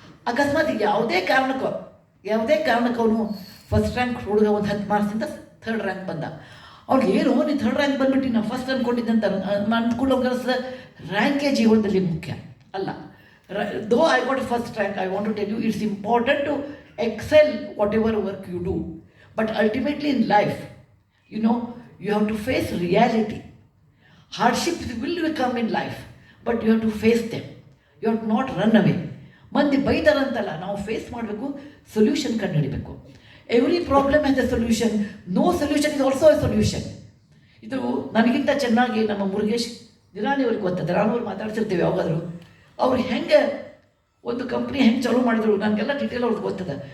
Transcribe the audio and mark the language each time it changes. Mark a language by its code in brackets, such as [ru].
[kn] ಅಕಸ್ಮಾತ್ ಯಾವುದೇ ಕಾರಣಕ್ಕೂ ಅವನು ಫಸ್ಟ್ ರ್ಯಾಂಕ್ ಹುಡುಗ ಒಂದು 10 ಮಾರ್ಕ್ಸಿಂದ 3rd ರ್ಯಾಂಕ್ ಬಂದ, ಅವ್ನಿಗೆ ಏನು ನೀನು 3rd ರ್ಯಾಂಕ್ ಬಂದ್ಬಿಟ್ಟು ನಾನು ಫಸ್ಟ್ ಅಂದ್ಕೊಂಡಿದ್ದಂತ ಅಂದ್ಕೊಂಡು ಅನ್ಸುತ್ತೆ. ರ್ಯಾಂಕೇ ಜೀವನದಲ್ಲಿ ಮುಖ್ಯ ಅಲ್ಲ. [en] Though I got first rank, I want to tell you, it's important to excel whatever work you do. But ultimately in life, you know, you have to face reality. Hardships will come in life, but you have to face them. You have to not run away. [kn] ಮಂದಿ ಬೈತಾರಂತಲ್ಲ, ನಾವು face ಮಾಡಬೇಕು, solution ಕಂಡುಹಿಡಬೇಕು. [en] Every problem has a solution, no solution is also a solution. [kn] ಇದು ನನಗಿಂತ ಚೆನ್ನಾಗಿ ನಮ್ಮ ಮುರುಗೇಶ್ ದಿರಾಣಿ ಅವ್ರಿಗೆ ಗೊತ್ತದ. ನಾನು ಮಾತಾಡ್ತಿರ್ತೀವಿ ಯಾವಾಗಾದರೂ. ಅವ್ರು ಹೆಂಗೆ ಒಂದು ಕಂಪ್ನಿ ಹೆಂಗೆ ಚಾಲೂ ಮಾಡಿದ್ರು ನನಗೆಲ್ಲ ಡೀಟೇಲ್ ಅವ್ರಿಗೆ ಗೊತ್ತದ.